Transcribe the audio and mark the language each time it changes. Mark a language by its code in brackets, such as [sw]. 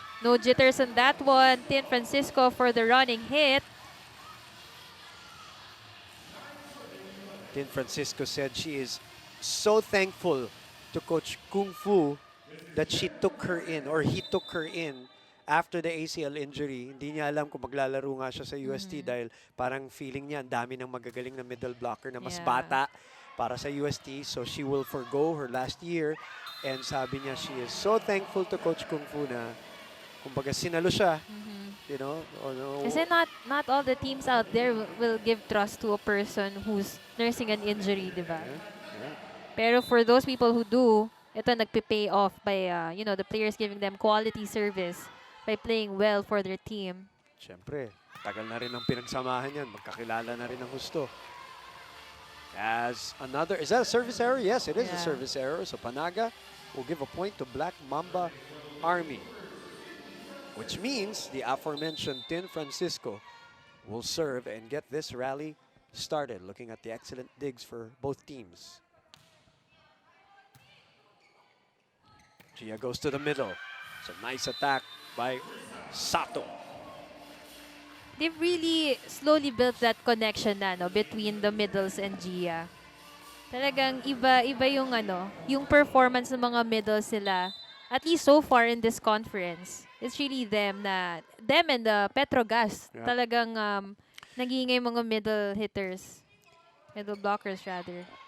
[en] No jitters on that one. Tin Francisco for the running hit. Tin Francisco said she is so thankful to Coach Kung Fu that she took her in or he took her in after the ACL injury. [tl] Hindi niya alam kung maglalaro nga siya sa UST dahil parang feeling niya ang dami ng magagaling na middle blocker na mas [en] Yeah. [tl] bata para sa UST. [en] So she will forgo her last year. And sabi niya she is so thankful to Coach Kung Fu [tl] na kumbaga sinalo siya. [en] You know? Kasi not all the teams out there will give trust to a person who's nursing an injury, di ba? Yeah. Pero for those people who do, ito nagpe-pay off by the players giving them quality service by playing well for their team. [tl] Siyempre, tagal na rin ang pinagsamahan yan. Magkakilala na rin ng gusto. [en] As another, is that a service error? Yes, it is a Yeah. service error. So Panaga will give a point to Black Mamba Army. Which means the aforementioned Tin Francisco will serve and get this rally started. Looking at the excellent digs for both teams. Gia goes to the middle. It's a nice attack by Sato. They've really slowly built that connection na between the middles and Gia. [tl] Talagang iba yung performance ng mga middles sila. [en] At least so far in this conference, it's really them and the Petrogas. Yeah. [tl] Talagang nagingay mga middle blockers rather.